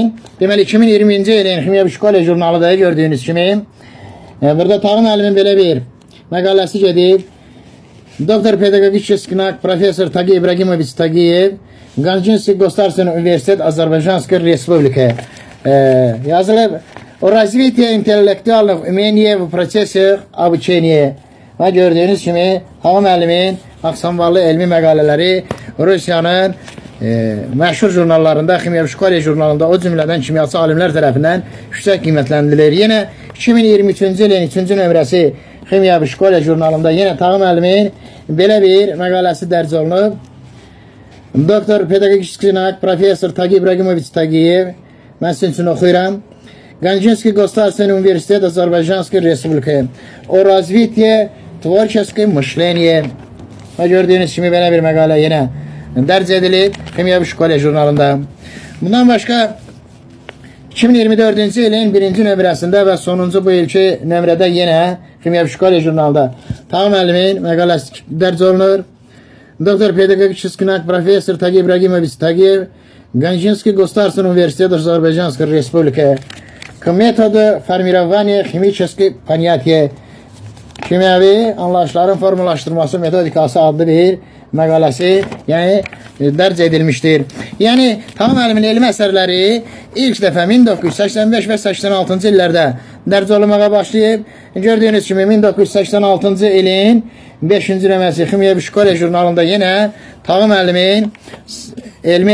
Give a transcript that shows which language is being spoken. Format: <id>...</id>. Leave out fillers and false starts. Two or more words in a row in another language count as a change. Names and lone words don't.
<az>Deməli, 2020-ci ilin Kimya və Şkole jurnalıdır, gördüyünüz kimi. Burada Tağı müəllimin belə bir məqaləsi gedib.</az> <ru>Доктор педагогических наук профессор Tagi İbrahimoviç Tagiyev, Гянджинский Государственный университет Азербайджанской Республики. Yazılıb o развитие интеллектуальных умений в процессе обучения.</ru> <az>Və gördüyünüz kimi Tağı müəllimin aksamvallı elmi məqalələri Rusiyanın məşhur jurnallarında, Kimya və Şkole jurnalında, o cümlədən kimyaçı alimlər tərəfindən yüksək qiymətləndirilir. Yenə 2023-cü ilin 3-cü nömrəsi Kimya və Şkole jurnalında yenə Tağı müəllimin belə bir məqaləsi dərc olunub.</az> <ru>Доктор педагогических наук профессор Tagi İbrahimoviç Tagiyev,</ru> <az>mən sizin üçün oxuyuram.</az> <ru>Гянджинский Государственный университет Азербайджанской Республики. O развитие творческое мышление.</ru> <az>Və gördüyünüz kimi belə bir məqalə yenə dərc edilib Kimya və Şkole jurnalında. Bundan başqa 2024-cü ilin 1-ci nömrəsində və sonuncu bu ilki nömrədə yenə Kimya və Şkole jurnalında Tağı müəllimin məqaləsi dərc olunur.</az> <ru>Доктор педагогических наук профессор Tagi İbrahimoviç Tagiyev, Гянджинский Государственный университет Азербайджанской Республики. К методу формирования химических понятий.</ru> <az>Kimyəvi anlayışların formalaşdırması metodikası adlı bir məqaləsi dərc edilmişdir. Yəni, Tağı müəllimin elmi əsərləri ilk dəfə 1985 və 86-cı illərdə dərc olunmağa başlayıb. Gördüyünüz kimi 1986-cı ilin 5-ci nömrəsi Kimya və Şkole jurnalında yenə Tağı müəllimin elmi</az>